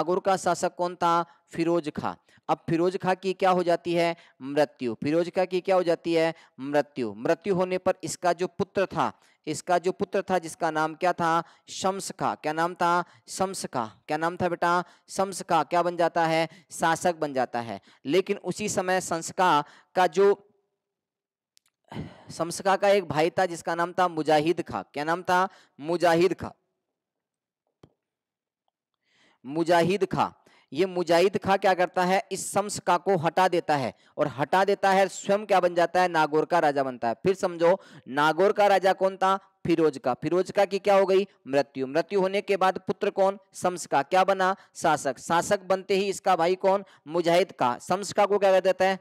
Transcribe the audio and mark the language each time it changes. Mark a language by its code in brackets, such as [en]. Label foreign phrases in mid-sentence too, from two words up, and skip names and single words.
[hi] नागौर का शासक कौन था, फिरोज खां। अब फिरोज खां की क्या हो जाती है? मृत्यु। फिरोज खां की क्या हो जाती है? मृत्यु। मृत्यु होने पर इसका जो पुत्र था, इसका जो पुत्र था जिसका नाम क्या था? शम्स खां। क्या नाम था? शम्स खां। क्या नाम था बेटा? शम्स खां। क्या बन जाता है? शासक बन जाता है। लेकिन उसी समय शम्स खां का जो शम्स खां का एक भाई था जिसका नाम था मुजाहिद खां। क्या नाम था? मुजाहिद खां। मुजाहिद खां। ये मुजाहिद खां क्या करता है? इस शम्स खां को हटा देता है, और हटा देता है स्वयं क्या बन जाता है? नागौर का राजा बनता है। फिर समझो, नागौर का राजा कौन था? फिरोज का। फिरोज का की क्या हो गई? मृत्यु। मृत्यु होने के बाद पुत्र कौन? शम्स का। क्या बना? शासक। शासक बनते ही इसका भाई कौन? मुजाहिद का शम्स का को क्या कर देता है?